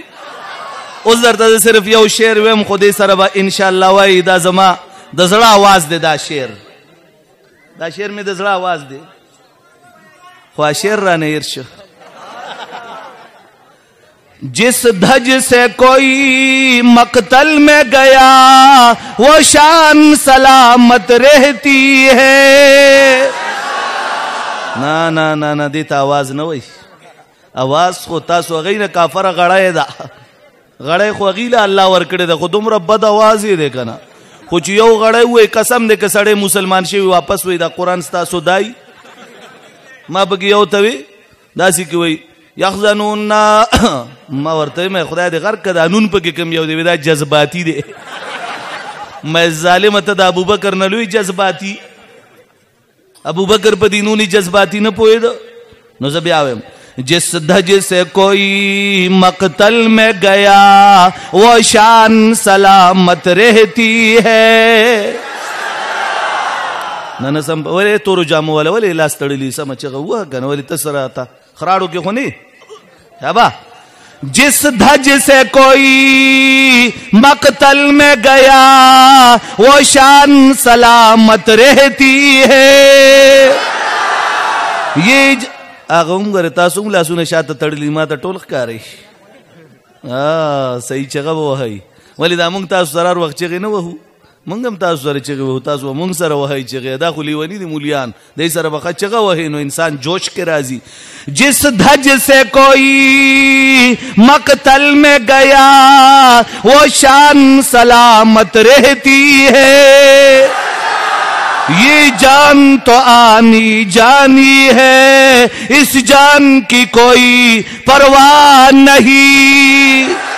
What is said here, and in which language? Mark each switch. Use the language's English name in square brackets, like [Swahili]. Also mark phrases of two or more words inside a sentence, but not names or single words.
[Pashto] اوس درته صرف یو شعر ویم خو دې سره به انشاءالله وایي. دا زما د زړه آواز دی, دا شعر مې د زړه آواز دی, خو شعر رانه هېر شو. [Urdu] جس دھج سے کوئی مقتل میں گیا وہ شان سلامت رہتی ہے. [Pashto] نا نا نا نا دیتا آواز نه وای, آواز خو تاسو هغې نه کافره غړی ده, غړی خو هغې له الله ورکړې ده, خو دومره بد آواز یې دی که نه. خو چې یو غړی ووایي قسم دی که سړی مسلمان شوي واپس وایي دا قرآن ستاسو دای. ما پکې یو ته وي داسې کې وایي یخزنون, ما ورته مې خدای دې غرق که دا نون پکې کوم یو دی, دا جذباتي دی. مې ظالمه ته د ابوبکر نه لوی جذباتي, ابوبکر په دې نونې جذباتي نه پوهېده. نو زه بیا وایم [Urdu] جس دھج سے کوئی مقتل میں گیا وہ شان سلامت رہتی ہے. [Pashto] نه سم ولې تورو جامو والا ولې لاس تړلی سمه چغه وه که نه, ولې ته سره تا خراړو کې خو نه یابا. [Urdu] جس دھج سے کوئی مقتل میں گیا وہ شان سلامت رہتی ہے. [Pashto] یہ هغه هم ګوره تاسو هم لاسونه شاته تړلي, ما ته ټول ښکاري. صحیح چغه به وهئ, ولې دا مونږ تاسو سره هر وخت چغې نه وهو, مونږ هم تاسو سره چغې وهو, تاسو به مونږ سره وهئ چغې. دا خو لیوني دي مولیان, دی سره به ښه چغه وهئ نو انسان جوش کې راځي. [Urdu] جس دھج سے کوئی مقتل میں گیا وہ شان سلامت رہتی ہے. یہ جان تو آنی جانی ہے, اس جان کی کوئی پرواہ نہیں.